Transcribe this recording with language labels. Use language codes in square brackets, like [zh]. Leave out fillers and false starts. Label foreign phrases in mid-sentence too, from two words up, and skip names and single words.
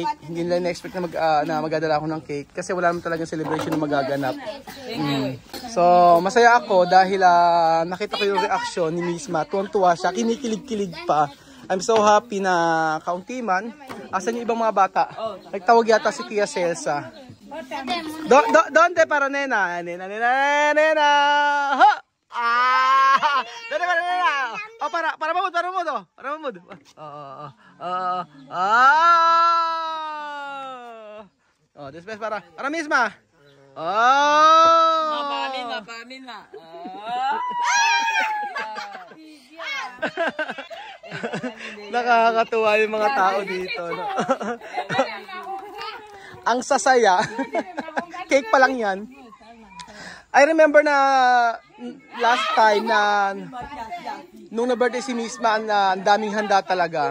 [tl] Hindi nila ina-expect na magdadala ako ng cake. Kasi wala naman talagang celebration na magaganap. So, masaya ako dahil nakita ko yung reaction ni Misma. Tuwan-tuwa siya, kinikilig-kilig pa. [en] I'm so happy [tl] na kaunti man. Asan yung ibang mga bata? Nagtawag yata si Tia Celsa. [cbk] Donde para nena? Nena! Ha! Donde para nena? Oh, para mamud. Oh, después para Misma. Oh! Para Misma. [tl] Nakakatuwa yung mga tao dito, no? Ang sasaya. Cake pa lang yan. I remember na [en] last time [tl] na nung na-birthday si Misma, ang daming handa talaga.